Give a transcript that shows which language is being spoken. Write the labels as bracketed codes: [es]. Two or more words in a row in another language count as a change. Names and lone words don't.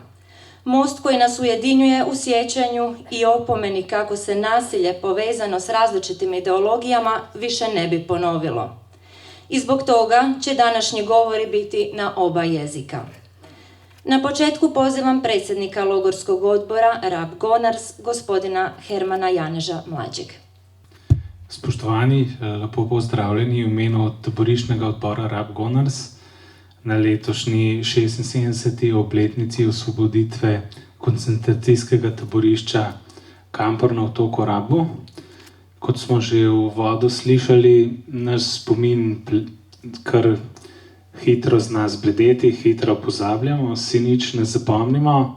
[hr] Most koji nas ujedinjuje u sjećanju i opomeni kako se nasilje povezano s različitim ideologijama više ne bi ponovilo. I zbog toga će današnji govori biti na oba jezika. Na početku pozivam predsjednika Logorskog odbora Rab Gonars, gospodina Hermana Janeža Mlađeg. [sl] Spoštovani, lepo pozdravljeni v imenu taboriščnega odbora Rab Gonars na letošnji 76. obletnici osvoboditve koncentracijskega taborišča Kampor na otoku Rabu. Kot smo že v uvodu slišali, naš spomin kar hitro zna zbledeti, hitro pozabljamo, si nič ne zapomnimo.